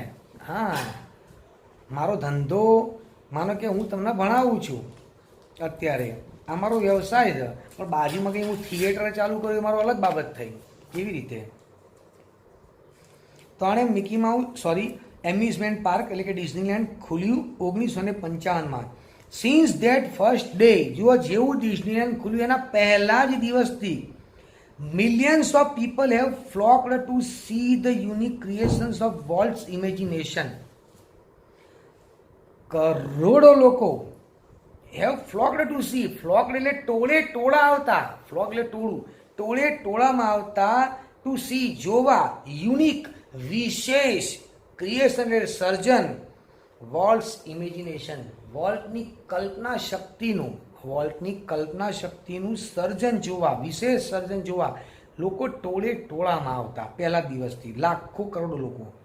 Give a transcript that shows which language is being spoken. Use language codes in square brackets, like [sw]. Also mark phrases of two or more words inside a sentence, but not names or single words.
[gu] હા, મારો ધંધો માનો કે હું તમને ભણાવું છું અત્યારે, આ મારો વ્યવસાય છે, પણ બાજુમાં કંઈ હું થિયેટર ચાલુ કર્યું, મારો અલગ બાબત થઈ. કેવી રીતે? તો આણે મિકી માઉસ [en] amusement park [gu] એટલે કે ડિઝનીલેન્ડ ખુલ્યું 1955માં. [en] since that first day, [gu] જુઓ જેવું ડિઝનીલેન્ડ ખુલ્યું એના પહેલા જ દિવસથી [en] millions of people have flocked to see the unique creations of Walt's imagination. [gu] કરોડો લોકો [en] have flocked to see, [gu] flocked એટલે ટોળે ટોળા આવતા, flock એટલે ટોળું, ટોળે ટોળામાં આવતા, [en] to see [gu] જોવા, યુનિક વિશેષ, ક્રિએશન એટલે સર્જન, [en] Walt's imagination, [gu] વોલ્ટની કલ્પના શક્તિનું, વોલ્ટની કલ્પના શક્તિનું સર્જન જોવા, વિશેષ સર્જન જોવા લોકો ટોળે ટોળામાં આવતા પહેલા દિવસથી, લાખો કરોડો લોકો.